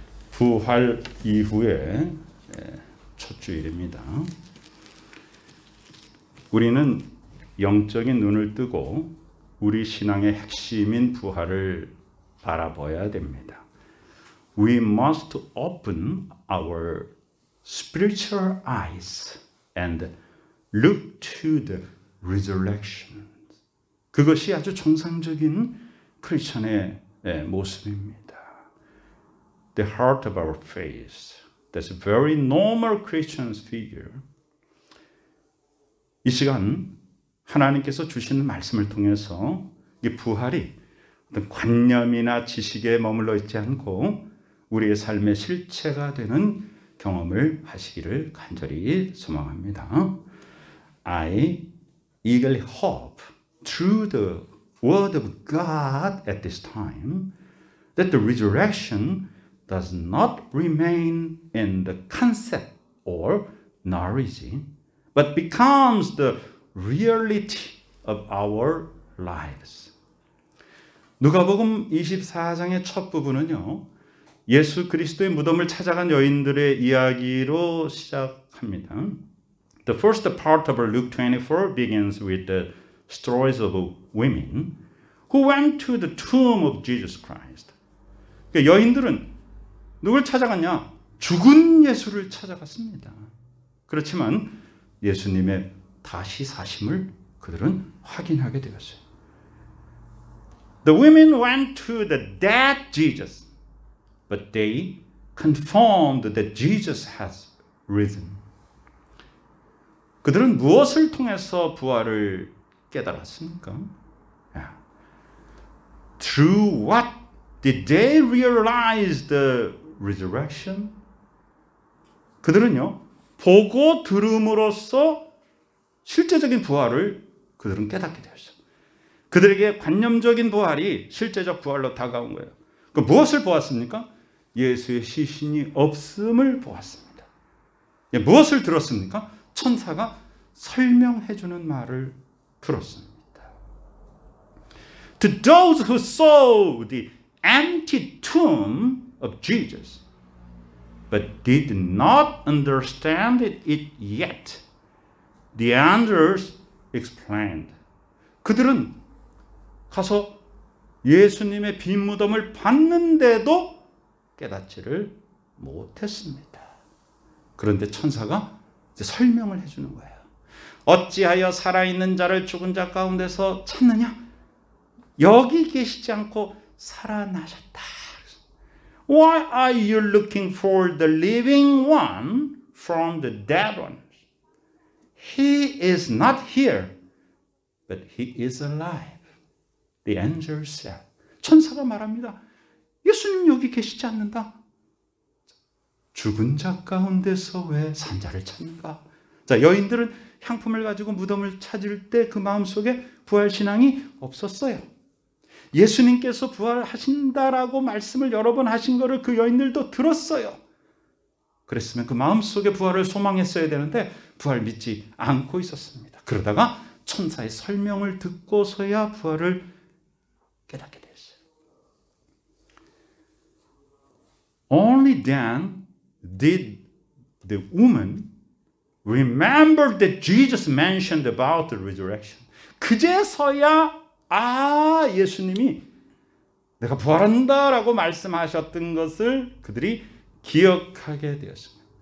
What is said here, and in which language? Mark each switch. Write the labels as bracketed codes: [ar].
[ko] 부활 이후에 첫 주일입니다. 우리는 영적인 눈을 뜨고 우리 신앙의 핵심인 부활을 바라봐야 됩니다. [en] We must open our spiritual eyes and look to the resurrection. [ko] 그것이 아주 정상적인 크리스천의 모습입니다. [en] The heart of our faith. That's a very normal Christian's figure. [ko] 이 시간 하나님께서 주시는 말씀을 통해서 이 부활이 어떤 관념이나 지식에 머물러 있지 않고 우리의 삶의 실체가 되는 경험을 하시기를 간절히 소망합니다. [en] I eagerly hope through the word of God at this time that the resurrection does not remain in the concept or knowledge, but becomes the reality of our lives. [ko] 누가복음 24장의 첫 부분은요, 예수 그리스도의 무덤을 찾아간 여인들의 이야기로 시작합니다. [en] The first part of Luke 24 begins with the stories of women who went to the tomb of Jesus Christ. [ko] 그러니까 여인들은 누굴 찾아갔냐? 죽은 예수를 찾아갔습니다. 그렇지만 예수님의 다시 사심을 그들은 확인하게 되었어요. [en] The women went to the dead Jesus, but they confirmed that Jesus has risen. [ko] 그들은 무엇을 통해서 부활을 깨달았습니까? [en] Through what did they realize the resurrection? [ko] 그들은요, 보고 들음으로써 실제적인 부활을 그들은 깨닫게 되었어요. 그들에게 관념적인 부활이 실제적 부활로 다가온 거예요. 그 무엇을 보았습니까? 예수의 시신이 없음을 보았습니다. 무엇을 들었습니까? 천사가 설명해 주는 말을 들었습니다. [en] To those who saw the empty tomb of Jesus, but did not understand it yet, the angels explained. [ko] 그들은 가서 예수님의 빈 무덤을 봤는데도 깨닫지를 못했습니다. 그런데 천사가 이제 설명을 해주는 거예요. 어찌하여 살아있는 자를 죽은 자 가운데서 찾느냐? 여기 계시지 않고 살아나셨다. [en] Why are you looking for the living one from the dead ones? He is not here, but he is alive. The angel said. [ko] 천사가 말합니다. 예수님 여기 계시지 않는다. 죽은 자 가운데서 왜 산자를 찾는가? 자, 여인들은 향품을 가지고 무덤을 찾을 때 그 마음속에 부활신앙이 없었어요. 예수님께서 부활하신다라고 말씀을 여러 번 하신 것을 그 여인들도 들었어요. 그랬으면 그 마음속에 부활을 소망했어야 되는데 부활 믿지 않고 있었습니다. 그러다가 천사의 설명을 듣고서야 부활을 깨닫게 됐어요. [en] Only then did the woman remember that Jesus mentioned about the resurrection. [ko] 그제서야 예수님이 내가 부활한다라고 말씀하셨던 것을 그들이 기억하게 되었습니다.